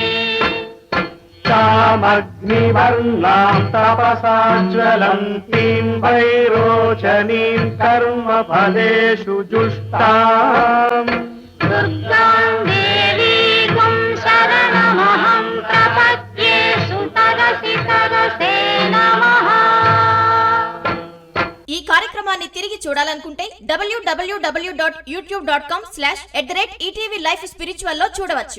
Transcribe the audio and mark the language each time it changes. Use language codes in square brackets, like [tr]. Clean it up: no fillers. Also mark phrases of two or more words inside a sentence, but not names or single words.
[sa] तामग्निवर्णां तपसा ज्वलन्तीं वैरोचनीं कर्मफलेषु जुष्टाम् दुर्गां देवीं शरणमहं प्रपद्ये सुतरसि तरसे नमः। [te] ఈ కార్యక్రమాన్ని తిరిగి చూడాలనుకుంటే www.youtube.com/@ETV Life Spiritual లో చూడవచ్చు.